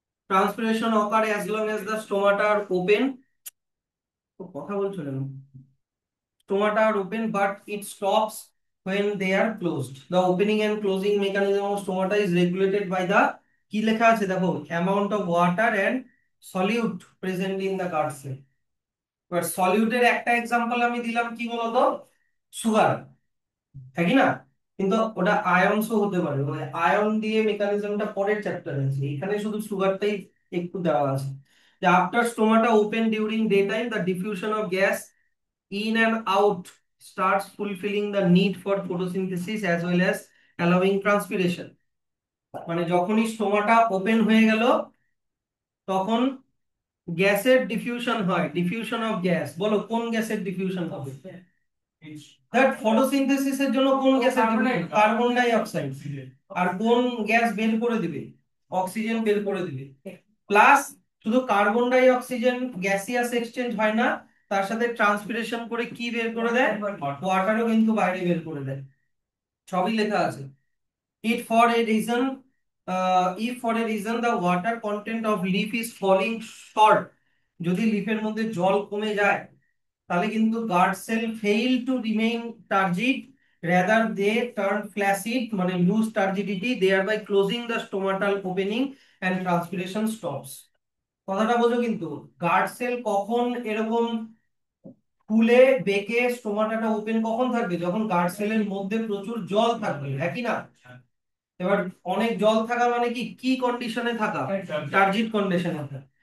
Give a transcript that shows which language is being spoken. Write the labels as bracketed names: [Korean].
[English] Transpiration occur as long as the stomata are open. [Bangla] তো কথা বলছো কেন? [English] Stomata are open but it stops when they are closed. The opening and closing mechanism of stomata is regulated by the, [Bangla] কি লেখা আছে দেখো, [English] amount of water and solute present in the guard cell. [Bangla] এবার সলিউটের একটা example আমি দিলাম, কি বলতো, সুগার, তাই না? কিন্তু ওটা আয়নসও হতে পারে, মানে আয়ন দিয়ে মেকানিজমটা পরের চ্যাপ্টারে আছে, এখানে শুধু সুগারটাই একটু দেওয়া আছে। [English] যে after stomata open during day time the diffusion of gas in and out starts fulfilling the need for photosynthesis as well as allowing transpiration. [Bangla] মানে যখনই স্টোমাটা ওপেন হয়ে গেল তখন গ্যাসের ডিফিউশন হয়, ডিফিউশন অফ গ্যাস, বলো কোন গ্যাসের ডিফিউশন হবে? দ্যাট ফটোসিনথেসিসের জন্য কোন গ্যাসের ডিফিউশন? Carbon die oxide. আর কোন গ্যাস বের করে দিবে? অক্সিজেন বের করে দিবে। প্লাস শুধু carbon die oxygen gaseous exchange হয় না, তার সাথে ট্রান্সপিরেশন করে কি বের করে দেয়, ওয়াটারও কিন্তু বাইরে বের করে দেয়, সবই লেখা আছে। [English] It for a reason, if for a reason the water content of leaf is falling short, [Bangla] যদি লিফের মধ্যে জল কমে যায় তাহলে কিন্তু [English] Guard cell fail to remain turgid, rather they turn flaccid মানে lose turgidity, thereby closing the stomatal opening and transpiration stops। [Bangla] কথাটা বোঝো কিন্তু, গার্ড সেল কখন এরকম ফুলে বেঁকে স্টোমাটাটা ওপেন কখন থাকবে, যখন গার্ড সেলের মধ্যে প্রচুর জল থাকবে, একই না? এবার অনেক জল থাকা মানে কি কি কন্ডিশনে থাকা, টার্জিড কন্ডিশনে থাকা।